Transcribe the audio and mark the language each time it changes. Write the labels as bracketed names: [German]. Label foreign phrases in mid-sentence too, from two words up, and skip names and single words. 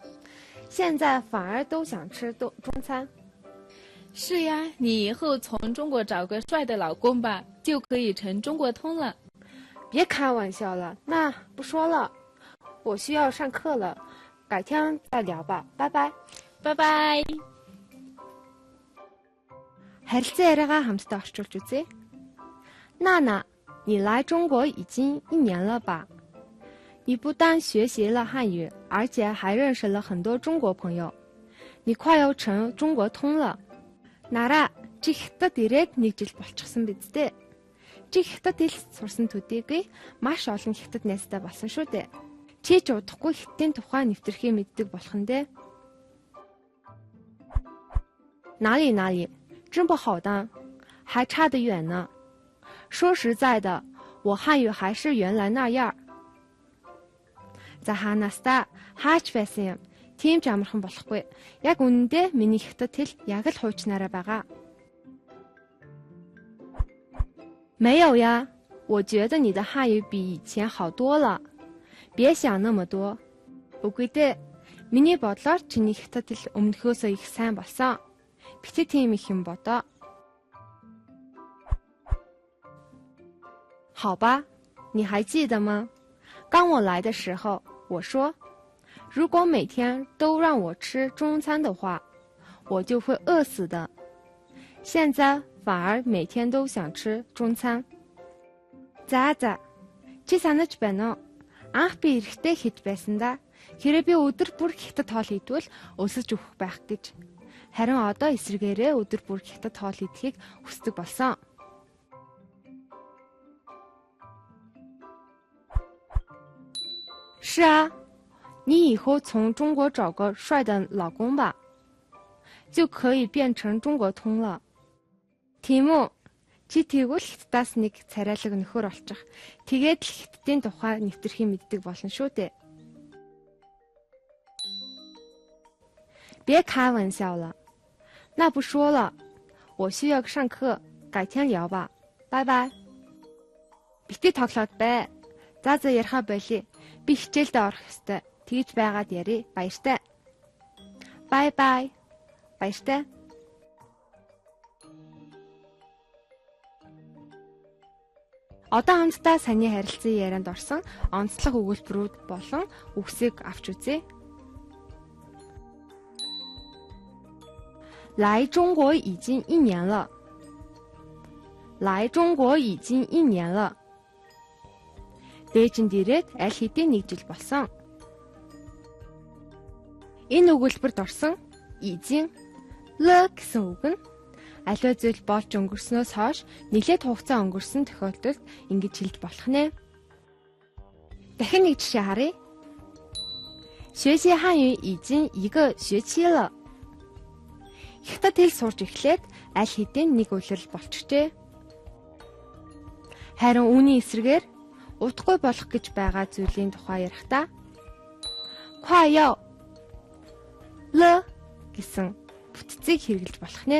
[Chinese] 现在反而都想吃中餐。是呀，你以后从中国找个帅的老公吧，就可以成中国通了。别开玩笑了，那不说了，我需要上课了，改天再聊吧，拜拜。拜拜。 [Mongolian] харилцан яриагаа хамтдаа орчуулж үзье. [Chinese] 娜，你来中国已经1年了吧？你不但学习了汉语，而且还认识了很多中国朋友。你快要成中国通了。 [Mongolian] Нараа, чи хятад ирээд 1 жил болчихсон биз дээ. Чи хятад хэл сурсан төдийгүй маш олон хятад найзтай болсон шүү дээ. Чи ч удахгүй хятадын тухай нэвтрхий мэддэг болох нь дээ. [Chinese] 哪里，真不好当，还差得远呢。说实在的，我汉语还是原来那样。 [Mongolian] За хаанаас хаач байсан юм. Тийм ч амархан болохгүй. Яг үнэндээ миний хятад хэл яг л хуучнаараа байгаа. [Chinese] 没有呀，我觉得你的汉语比以前好多了。别想那么多. [Mongolian] Үгүй дээ. Миний бодлоор чиний хятад хэл өмнөхөөсөө их сайн болсон. Бити тийм их юм бодоо. [Chinese] 好吧，你还记得吗？刚我来的时候，我说，如果每天都让我吃中餐的话，我就会饿死的。现在反而每天都想吃中餐。 [Mongolian] За, чи санаж байна уу? Анх би эрэхтэй хийж байсан да. Хэрэг би өдөр бүр хятад хоол идвэл өсөж өгөх байх гэж. Харин одоо эсрэгээрээ өдөр бүр хятад хоол идэхийг хүсдэг болсон. [Chinese] 是啊，你以后从中国找个帅的老公吧，就可以变成中国通了。 [Mongolian] Тийм үү? Чи тэгвэл хятадаас нэг царайлаг нөхөр олчих. Тэгээд л хятадын тухай нэвтрхий мэддэг болно шүү дээ. [Chinese] 别开玩笑了，那不说了，我需要上课，改天聊吧，拜拜。 [Mongolian] Бити тоглоод бай. За ярихаа болий. Би хичээлдээ орох ёстой. Тэгж байгаад ярий. Баяртай. Bye. Баяртай. Одоо хамтдаа саяны харилцан ярианд орсон онцлог өгүүлбэрүүд болон үгсийг авч үзье. [Chinese] 来中国已经1年了。来中国已经1年了。 [Mongolian] Дээжинд ирээд аль хэдийн 1 жил болсон. Энэ өгүүлбэрт орсон изин л гэсэн үг нь аливаа зүйл болж өнгөрснөөс хойш нэлээд хугацаа өнгөрсөн тохиолдолд ингэж хэлж болох нэ. Дахин нэг жишээ харъя. [Chinese] 学习汉语已经1个学期了. [Mongolian] Хятад хэл сурч эхлээд аль хэдийн 1 улирал болчихжээ. Харин үүний эсрэгээр удахгүй болох гэж байгаа зүйлийн тухай ярихдаа 快要 л гэсэн бүтцийг хэрэглэж болох нэ.